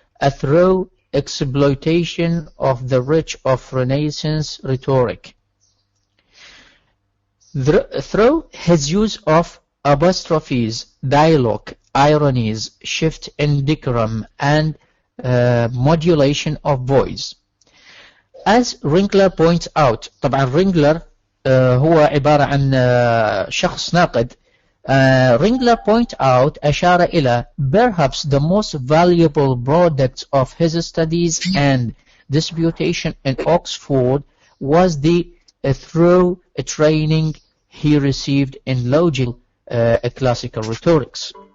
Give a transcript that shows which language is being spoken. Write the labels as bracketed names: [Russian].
[English] a thorough exploitation of the rich of Renaissance rhetoric. Through his use of apostrophes, dialogue, ironies, shift in decorum, and modulation of voice. As Ringler points out, [Arabic] طبعا Ringler هو عبارة عن شخص ناقد. [English] Ringler point out [Arabic] أشار إلى [English] perhaps the most valuable products of his studies and disputation in Oxford was the thorough training he received in logical classical rhetorics.